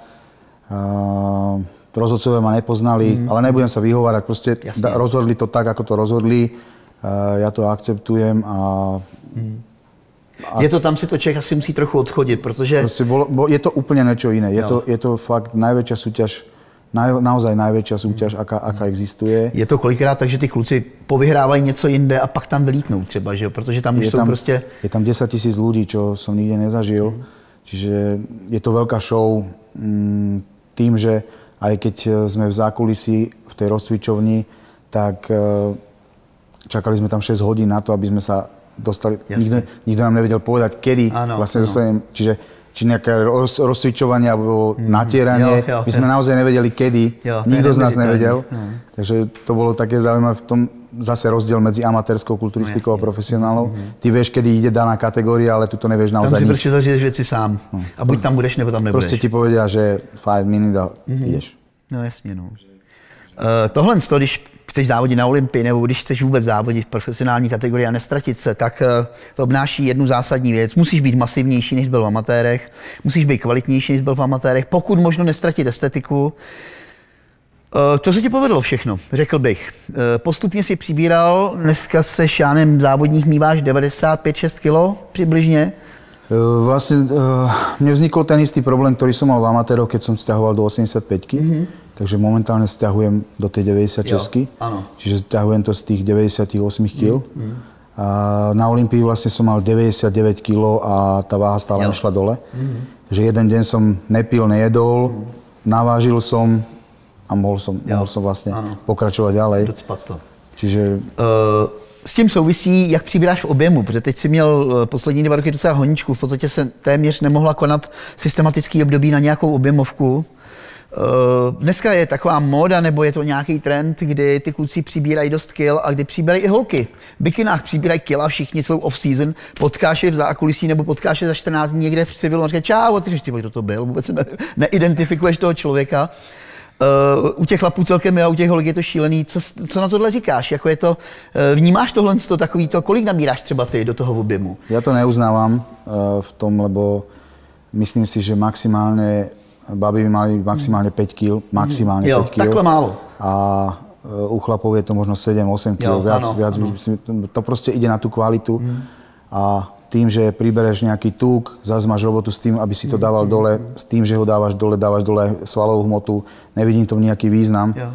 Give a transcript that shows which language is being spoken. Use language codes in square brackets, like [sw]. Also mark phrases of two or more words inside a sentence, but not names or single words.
[sk] Rozhodcovia ma nepoznali, ale nebudem sa vyhovárať, proste rozhodli to tak, ako to rozhodli, ja to akceptujem a [cs] je to tam si to Čech asi musí trochu odchodit, protože... [sk] Proste je to úplne niečo iné, je to fakt najväčšia súťaž, naozaj najväčšia súťaž, aká existuje. [cs] Je to kolikrát tak, že ty kluci povyhrávají něco jinde a pak tam vylítnou třeba, že jo? Protože tam už jsou prostě... [sk] Je tam 10 000 ľudí, čo som nikde nezažil, čiže je to veľká show tým, že aj keď sme v zákulisí v tej rozcvičovni, tak čakali sme tam 6 hodín na to, aby sme sa dostali. Nikto nám nevedel povedať, kedy vlastne dostanem. Čiže či nejaké rozcvičovanie alebo natieranie. My sme naozaj nevedeli, kedy. Nikto z nás nevedel. Takže to bolo také zaujímavé v tom zase rozdiel medzi amatérskou kulturistikou a profesionálnou. Ty vieš, kedy ide daná kategória, ale tu to nevieš naozaj [cs] nič. Tam si prostě zažiješ věci sám. A buď tam budeš, nebo tam nebudeš. [sk] Prostě ti povedia, že 5 minut a ideš. [cs] No jasně, no. Tohle, když chceš závodit na Olympii, nebo když chceš vůbec závodit v profesionální kategorii a nestratit se, tak to obnáší jednu zásadní věc. Musíš být masivnější, než byl v amatérech, musíš být kvalitnější, než byl v amatérech, pokud možno nestratit estetiku. To se ti povedlo všechno, řekl bych. Postupně si přibíral, dneska se šánem závodních míváš 95-6 kg přibližně. [sk] Vlastne mne vznikol ten istý problém, ktorý som mal v amatéroch, keď som stiahoval do 85-ky. Takže momentálne stiahujem do tej 96-ky. Čiže stiahujem to z tých 98 kg. Na Olympii vlastne som mal 99 kg a tá váha stále nešla dole. Že jeden deň som nepil, nejedol, navážil som a mohol som vlastne pokračovať ďalej. Čiže... [cs] S tím souvisí, jak přibíráš v objemu, protože teď si měl poslední 2 roky docela honičku, v podstatě se téměř nemohla konat systematický období na nějakou objemovku. Dneska je taková móda, nebo je to nějaký trend, kdy ty kluci přibírají dost kil a kdy přibírají i holky. V bikinách přibírají kila, všichni jsou off-season, potkáš je v zákulisí nebo potkáš je za 14 dní někde v civilu a říkají čau, a ty říkáš, kdo to byl, vůbec neidentifikuješ toho člověka. U těch chlapů celkem a u těch holek je to šílený. Co na tohle říkáš? Jako je to, vnímáš tohle takový to, kolik nabíráš třeba ty do toho objemu? [sk] Ja to neuznávam v tom, lebo myslím si, že maximálne baby by mali maximálne 5 kg, maximálne 5 kg. [cs] Takhle málo. [sk] A u chlapov je to možno 7-8 kg, viac už, to proste ide na tú kvalitu. A tým, že pribereš nejaký tuk, zase máš robotu s tým, aby si to dával dole, s tým, že ho dávaš dole svalovú hmotu, nevidím tomu nejaký význam.